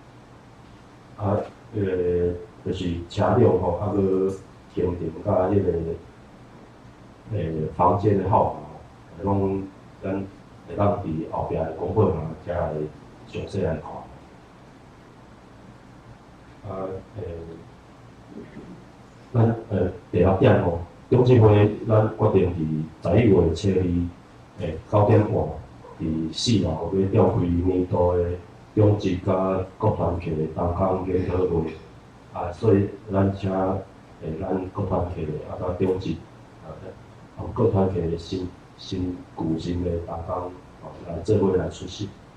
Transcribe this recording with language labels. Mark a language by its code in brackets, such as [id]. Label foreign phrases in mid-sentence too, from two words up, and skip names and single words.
[nan] 就是车辆吼，搁行程甲迄个房间的号码，拢咱会当伫后壁的公报嘛，才来详细来看。咱第6点吼，中执会咱决定伫11月7日9点半，伫4 楼要召开年度的中执甲各团契的同工研讨会。所以咱请咱各团契的甲中执各团契的新旧新的同工来做伙来出席。